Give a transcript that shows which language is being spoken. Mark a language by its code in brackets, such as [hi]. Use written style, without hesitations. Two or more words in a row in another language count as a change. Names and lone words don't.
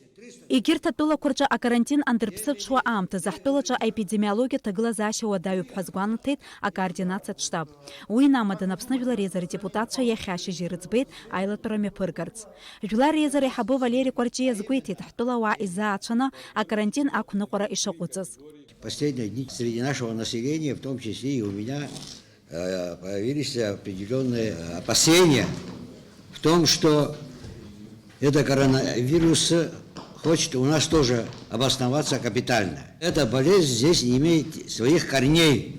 [ab] Егерт атәылақәа рҿы акарантин андырԥсыҽуа аамҭазы ҳтәылаҿы аепидемиологиа ҭагылазаашьа уадаҩуп ҳәа азгәаанҭеит акоординациатә штаб. Уи инамадан Аԥсны Жәлар Еизара депутатцәа иахьа ашьыжь ирыӡбеит аилатәара мҩаԥыргарц. Жәлар Еизара иҳабы Валери Кәарҷиа азгәеиҭеит ҳтәылауаа изаацәаны акарантин ақәныҟәара ишаҟәыҵыз. [ru] Последние дни среди нашего населения, в том числе и у меня, появились определенные опасения в том, что это коронавирус хочет у нас тоже обосноваться капитально. Эта болезнь здесь не имеет своих корней.